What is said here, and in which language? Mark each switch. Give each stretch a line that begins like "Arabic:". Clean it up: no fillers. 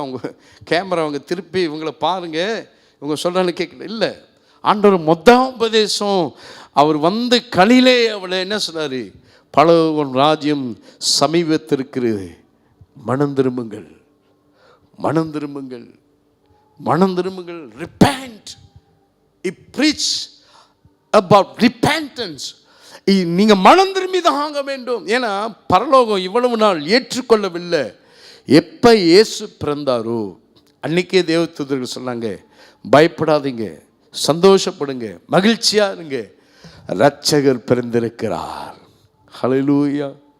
Tamil: அவங்க கேமரா அவங்க திருப்பி இவங்களை பாருங்க, இவங்க சொல்றான்னு கேட்கல. இல்லை, ஆண்டவர் முதல் உபதேசம் அவர் வந்து கலிலே அவளை என்ன சொன்னார்? பரலோக ராஜ்யம் சமீபத்திருக்கிறது, மனம் திரும்புங்கள், மனம் திரும்புங்கள், மனம் திரும்புங்கள்.
English: repent. he preach about repentance.
Tamil: நீங்க மனம் திரும்பி தான் ஆக வேண்டும். ஏன்னா பரலோகம் இவ்வளவு நாள் ஏற்றுக்கொள்ளவில்லை. எப்ப இயேசு பிறந்தாரோ அன்னைக்கே தேவதூதர்கள் சொன்னாங்க, பயப்படாதீங்க, சந்தோஷப்படுங்க, மகிழ்ச்சியா இருங்க, இரட்சகர் பிறந்திருக்கிறார். ஹல்லேலூயா.